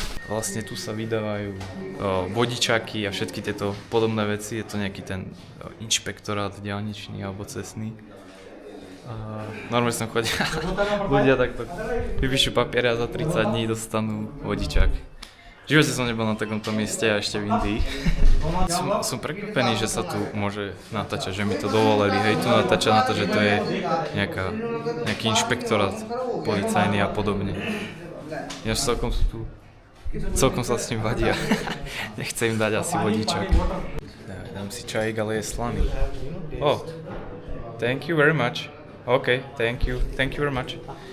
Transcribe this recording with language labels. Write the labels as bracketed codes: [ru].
[sk] Vlastne tu sa vydávajú vodičáky a všetky tieto podobné veci. Je to nejaký ten inšpektorát diaľničný alebo cestný. Normálne som chodil. Ľudia takto vypíšu papiere a za 30 dní dostanú vodičák. V živote som nebol na takomto mieste a ešte v Indii. Som prekvapený, že sa tu môže natáčať, že mi to dovolili. Hej, tu natáča na to, že to je nejaký inšpektorát policajný a podobne. Ja celkom sú tu. Celkom sa s ním vadia. Nechce im dať asi vodičák. Dám si čajík, ale je slaný. [en] Oh, thank you very much. Okay, thank you very much.